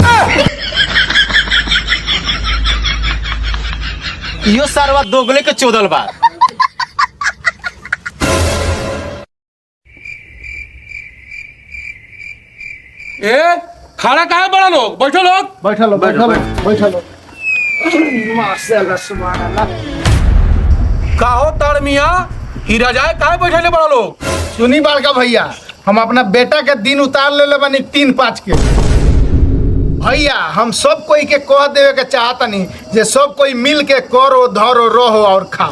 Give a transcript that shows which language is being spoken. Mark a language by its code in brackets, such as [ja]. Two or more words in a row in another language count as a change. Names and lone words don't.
[bho] यो सारवा दोगले के चोदल बा। ए खाना काहे बड़ा लोग? बैठो लोग। बैठा लो, बैठा लो, बैठा लो। [ar] ما شاء الله، سبحان الله. [bho] काहो तार मिया, ही रजाए काहे बैठे बड़ा लोग? सुनी बड़का भैया, हम अपना बेटा के दिन उतार ले बनी 3-5 के। भैया हम सब कोई के कह देवे के चाहतनी जे सब कोई मिल के करो धरो रहो और खाओ।